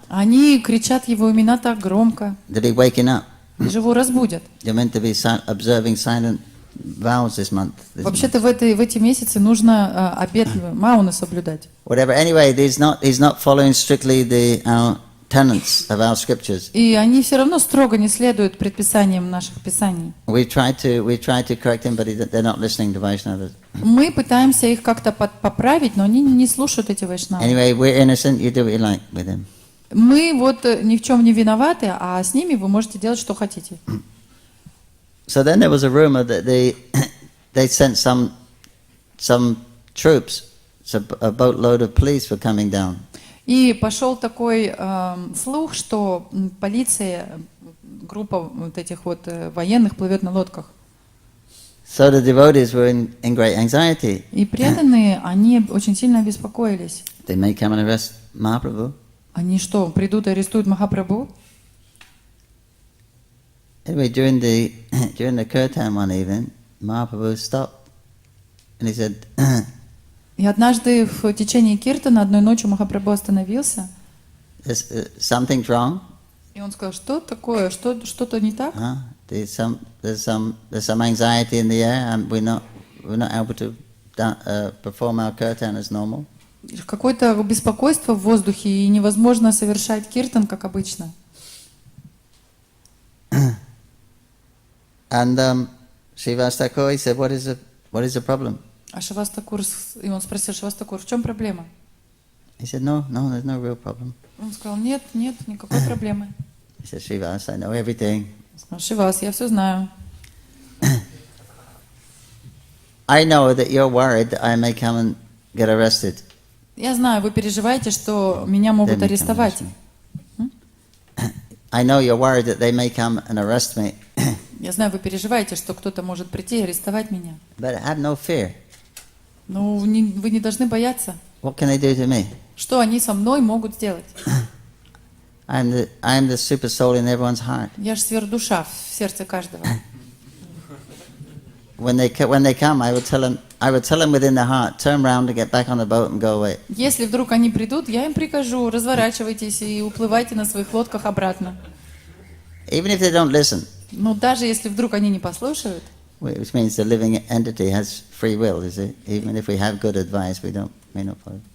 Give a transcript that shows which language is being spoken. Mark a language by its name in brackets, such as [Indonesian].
[Russian] Они кричат его имена так громко. [English] That he's waking up. [Russian] И же его разбудят. [English] You're meant to be observing silent vows this month. [Russian] Вообще-то в эти месяцы нужно обет Мауны соблюдать. [English] Whatever. Anyway, he's not following strictly our tenets of our scriptures. [Russian] И они все равно строго не следуют предписаниям наших писаний. [English] We tried to correct him, but they're not listening to Vaishnavas. [Russian] Мы пытаемся их как-то поправить, но они не слушают эти вайшнавы. [English] Anyway, we're innocent. You do what you like with them. [Russian] Мы вот ни в чем не виноваты, а с ними вы можете делать, что хотите. [English] So then there was a rumor that they sent some troops, so a boatload of police were coming down. [Russian] И пошел такой слух, что полиция, группа вот этих вот военных плывет на лодках. [English] So the devotees were in great anxiety. [Russian] И преданные, они очень сильно обеспокоились. [English] They may come and arrest Mahaprabhu. [Russian] Они что, придут и арестуют Махапрабху? [English] Anyway, during the kirtan one evening, Mahaprabhu stopped and he said, [Russian] И однажды в течение киртана одной ночью Махапрабху остановился. [English] something's wrong. [Russian] И он сказал, что такое, что-то не так? [English] There's some anxiety in the air, and we're not able to perform our kirtan as normal. [Russian] Какое-то беспокойство в воздухе, и невозможно совершать киртан, как обычно. [English] And Srivas Thakur, he said, what is the problem? [Russian] А Шривас Такур, и он спросил, Шривас Такур, в чем проблема? [English] He said, no, there's no real problem. [Russian] Он сказал, нет, никакой проблемы. [English] He said, Srivas, I know everything. [Russian] Он сказал, Шривас, я все знаю. [English] I know that you're worried that I may come and get arrested. [Russian] Я знаю, вы переживаете, что меня могут арестовать. [English] I know you're worried that they may come and arrest me. [Russian] Я знаю, вы переживаете, что кто-то может прийти и арестовать меня. [English] But have no fear. [Russian] Но вы не должны бояться. [English] What can they do to me? [Russian] Что они со мной могут сделать? [English] I am the super soul in everyone's heart. [Russian] Я же сверхдуша в сердце каждого. [English] When they come, I would tell them within their heart, turn around and get back on the boat and go away. [Russian] Если вдруг они придут, я им прикажу, разворачивайтесь и уплывайте на своих лодках обратно. [English] Even if they don't listen. [Russian] Но даже если вдруг они не послушают, [English] Which means the living entity has free will, is it? Even if we have good advice, we may not follow.